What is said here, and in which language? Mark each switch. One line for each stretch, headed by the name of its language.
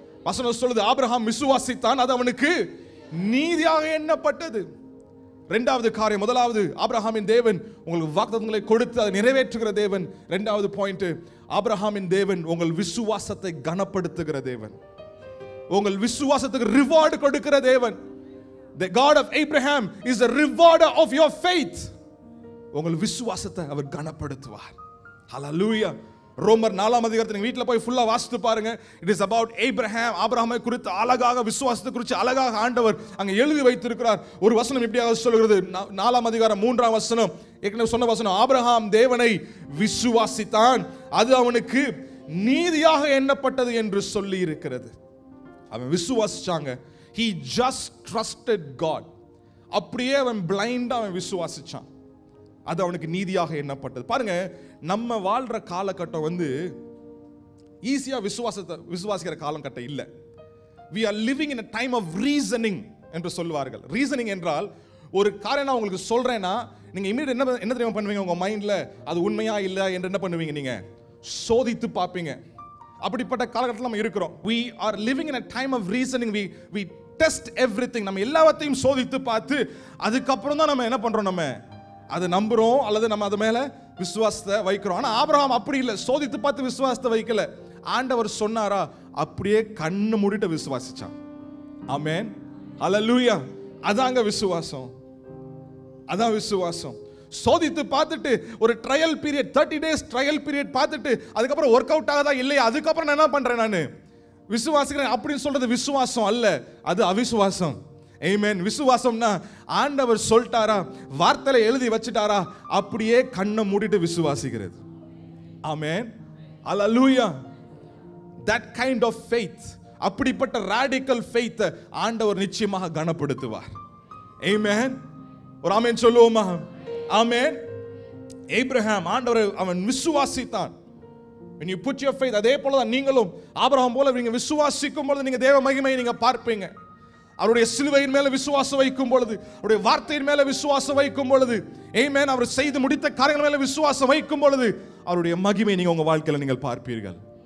Tamil: வசனம் சொல்லுது ஆபிரகாம் விசுவாசித்தான், அது அவனுக்கு நீதியாக எண்ணப்பட்டது. இரண்டாவது காரியம், முதலாவது ஆபிரகாமின் தேவன் உங்களுக்கு வாக்குத்தத்தங்களை கொடுத்து அதை நிறைவேற்றுகிற தேவன். இரண்டாவது பாயிண்ட், ஆபிரகாமின் தேவன் உங்கள் விசுவாசத்தை கனப்படுத்துகிற தேவன், உங்கள் விசுவாசத்துக்கு ரிவார்டு கொடுக்கிற தேவன்.
English: The God of Abraham is a rewarder of your faith.
Tamil: உங்கள் விசுவாசத்தை அவர் கனப்படுத்துவார். ஹalleluya. ரோமர் 4ஆம் அதிகாரத்தை நீங்க வீட்ல போய் ஃபுல்லா வாசித்து பாருங்க.
English: It is about Abraham.
Tamil: ஆபிரகாமை குறித்து அழகாக, விசுவாசத்தை குறித்து அழகாக ஆண்டவர் அங்க எழுதி வைத்திருக்கிறார். ஒரு வசனம் இப்படியாக சொல்கிறது, 4ஆம் அதிகாரம் 3ஆம் வசனம், ஏற்கனவே சொன்ன வசனம், ஆபிரகாம் தேவனை விசுவாசித்தான், அது அவனுக்கு நீதியாக எண்ணப்பட்டது என்று சொல்லி இருக்கிறது. அவன் விசுவாசிச்சாங்க.
English: He just trusted God.
Tamil: அப்படியே அவன் பிளைண்டா அவன் விசுவாசிச்சான், அது அவனுக்கு நீதியாக எண்ணப்பட்டது. பாருங்க, நம்ம வாழ்ற காலகட்டம் ஈஸியா விசுவாசிக்கிற காலகட்டம் இல்ல.
English: We are living in a time of reasoning
Tamil: என்று சொல்வார்கள். ரீசனிங் என்றால், ஒரு காரியம் நான் உங்களுக்கு சொல்றேன்னா நீங்க இமிடியேட் என்ன தெரியுமா பண்ணுவீங்க? உங்க மைண்ட்ல அது உண்மையா இல்ல என்று என்ன பண்ணுவீங்க? நீங்க சோதித்து பார்ப்பீங்க. அப்படிப்பட்ட காலகட்டத்தில் நம்ம இருக்கிறோம்.
English: We are living in a time of reasoning. We test everything.
Tamil: நம்ம எல்லாவற்றையும் சோதித்து பார்த்து அதுக்கப்புறம் தான் நம்ம என்ன பண்றோம்? நம்ம அதை நம்புறோம் அல்லது நம்ம அது மேல விசுவாசத்தை வைக்கிறோம். ஆனா ஆபிரகாம் அப்படி இல்லை, சோதித்து பார்த்து விசுவாசத்தை வைக்கல. ஆண்டவர் சொன்னாரா, அப்படியே கண்ணு மூடிட்டு விசுவாசிச்சான். ஆமென். ஹalleluya. அதாங்க விசுவாசம். அதான் விசுவாசம். சோதித்து பார்த்துட்டு ஒரு trial period, 30 days trial period பார்த்துட்டு அதுக்கப்புறம் ஒர்க் அவுட் ஆகாதா இல்லையா, அதுக்கப்புறம் நான் என்ன பண்றேன்? நான் விசுவாசிக்கிறேன் அப்படின்னு சொல்றது விசுவாசம் அல்ல, அது அவிசுவாசம். ஆமென். விசுவாசம்னா ஆண்டவர் சொல்லிட்டாரா, வார்த்தையில எழுதி வச்சிட்டாரா, அப்படியே கண்ணை மூடிட்டு விசுவாசிக்கிறது. ஆமென். ஹalleluya.
English: that kind of faith,
Tamil: அப்படிப்பட்ட radical faith ஆண்டவர் நிச்சயமாக கனப்படுத்துவார். ஆமென். ஒரு ஆமென் சொல்லுவோமா? ஆமென். ஆபிரகாம் ஆண்டவர் அவன் விசுவாசித்தான்.
English: when you put your faith,
Tamil: அதே போல தான் நீங்களும் ஆபிரகாம் போல நீங்க விசுவாசிக்கும் பொழுது நீங்க தேவ மகிமையை நீங்க பார்ப்பீங்க. அவருடைய சிலுவையின் மேல விசுவாசம் வைக்கும் பொழுது, அவருடைய வார்த்தையின் மேல விசுவாசம் வைக்கும் பொழுது, ஆமென், அவர் செய்து முடித்த காரியங்கள் மேல விசுவாசம் வைக்கும் பொழுது அவருடைய மகிமை நீங்க உங்க வாழ்க்கையில நீங்கள் பார்ப்பீர்கள்.